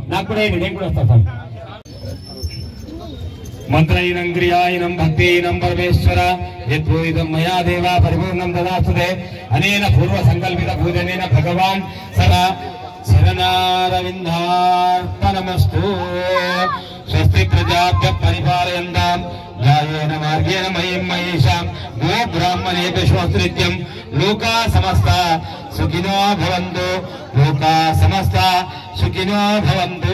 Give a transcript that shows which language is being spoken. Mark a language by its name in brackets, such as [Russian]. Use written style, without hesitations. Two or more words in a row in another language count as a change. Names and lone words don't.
[Telugu] నాకు కూడా నేను కూడా వస్తాను స్వామి. [Sanskrit] మంత్రైనం క్రియాయినం భక్తినం పరమేశ్వర యద్వైదం మయా దేవా పరిపూర్ణం దదాస్తుతే అనేన పూర్వ సంకల్పిత పూజనేన భగవాన్ సదా శరణారవిందార్పణమస్తు. స్వస్తి ప్రజాభ్య పరిపాలయంతాం న్యాయేన మార్గేణ మహిం మహేషాం గో బ్రాహ్మణేభ్యో నిత్యం. లోకా సమస్త సుఖినో భవంతు, లోకా సమస్త సుఖినో భవంతు.